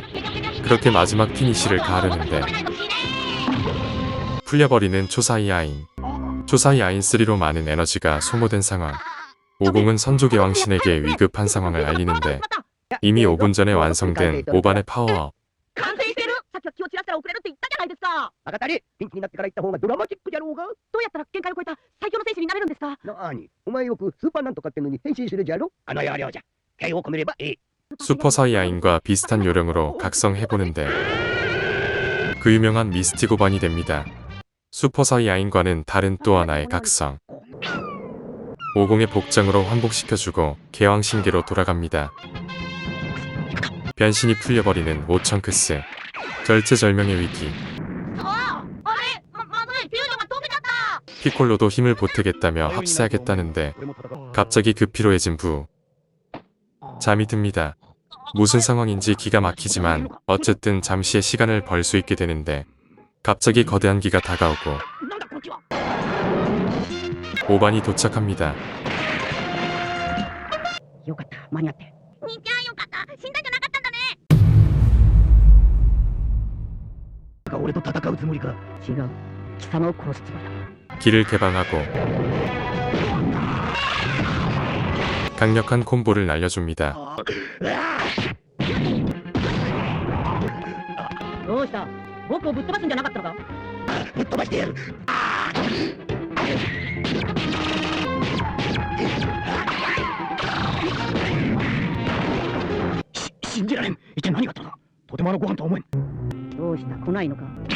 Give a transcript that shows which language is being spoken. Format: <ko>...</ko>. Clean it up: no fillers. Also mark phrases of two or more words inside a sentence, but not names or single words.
<ko>그렇게 마지막 피니쉬를 가하려는데 풀려버리는 초사이 아인. 초사이 아인 3로 많은 에너지가 소모된 상황. 오공은 선조개왕 신에게 위급한 상황을 알리는데 이미 5분 전에 완성된 오반의 파워업.</ko> <ja>完成してる。さっきは気を散らしたら遅れるって言ったじゃないですか。バカタレ、ピンチになってから行った方がドラマチックじゃろうが。どうやったら限界を超えた最強の選手になれるんですか。なに、お前よくスーパーなんとかってのに変身するじゃろ。あの要領じゃ。気を込めればええ。</ja> <ko>슈퍼서이 아인과 비슷한 요령으로 각성해보는데 그 유명한 미스틱 오반이 됩니다. 슈퍼서이 아인과는 다른 또 하나의 각성. 오공의 복장으로 환복시켜주고 개왕신계로 돌아갑니다. 변신이 풀려버리는 오천크스. 절체절명의 위기.</ko> <ja>あれまずい、フュージョンが溶けちゃった。</ja> <ko>피콜로도 힘을 보태겠다며 합세하겠다는데 갑자기 급피로해진 부. 잠이 듭니다. 무슨 상황인지 기가 막히지만 어쨌든 잠시의 시간을 벌 수 있게 되는데 갑자기 거대한 기가 다가오고</ko> <ja>なんだこの気は。</ja> <ko>오반이 도착합니다.</ko> <ja>よかった、間に合って。兄ちゃんよかった、死んだんじゃなかったんだね。俺と戦うつもりか。違う。貴様を殺すつもりだ。</ja> <ko>길을 개방하고 강력한 콤보를 날려줍니다.</ko> <ja>どうした？僕をぶっ飛ばすんじゃなかったのか？ぶっ飛ばしてやる。信じられん。一体何があったのだ。とてもあのご飯とは思えん。どうした？来ないのか？</ja>